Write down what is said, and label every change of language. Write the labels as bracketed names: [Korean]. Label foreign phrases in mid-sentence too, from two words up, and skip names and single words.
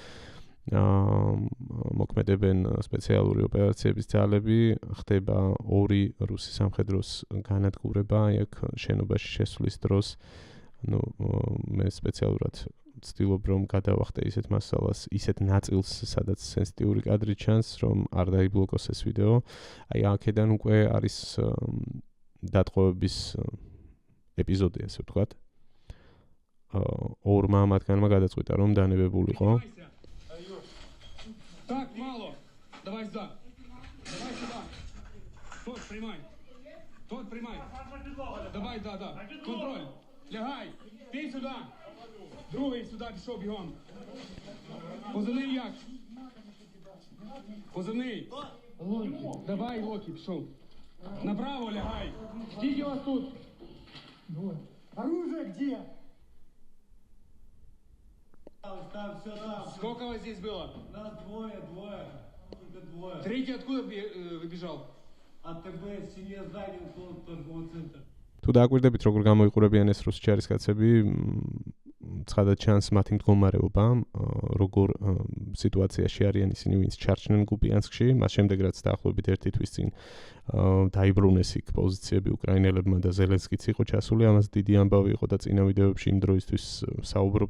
[Georgian] მოქმედებენ სპეციალური ოპერაციების ძალები, ხდება ორი რუსი სამხედროს განადგურება, აქ შენობაში შესვლის დროს, მე სპეციალურად ვცდილობ რომ გადავახტე ისეთ მასალას, ისეთ ნაწილს, სადაც სენსიტიური კადრი ჩანს, რომ არ დაიბლოკოს ეს ვიდეო. აი აქედან უკვე არის დატყვევების ეპიზოდი, ასე ვთქვათ. ორმა მათგანმა გადაწყვიტა რომ დანებებულიყო. [Russian] Так, мало. Давай сюда. Давай сюда. Стой, прямай. Давай, да. Контроль. Лягай. Ты сюда. [Ukrainian] Другий сюди пішов бігом. Позивний як? Позивний. Локі. Давай, Локі, пішов. Направо лягай. Скільки вас тут? [Russian] Двое. Оружие где? Там все там. Сколько вас здесь было? Нас двое. Только двое. Третий откуда выбежал? АТБ, семья занял торговый центр. [Georgian] თუ დააკვირდებით როგორ გამოიყურებიან ეს რუსი ჯარისკაცები, ცხადად ჩანს მათი მდგომარეობა, როგორ სიტუაციაში არიან ისინი, ვინც ჩარჩნენ კუპიანსკში, მას შემდეგ რაც დაახლოებით 1 თვის წინ დაიბრუნეს იქ პოზიციები უკრაინელებმა და ზელენსკიც იყო ჩასული, ამას დიდი ამბავი იყო და წინა ვიდეოებში იმ დროისთვის საუბრობდი.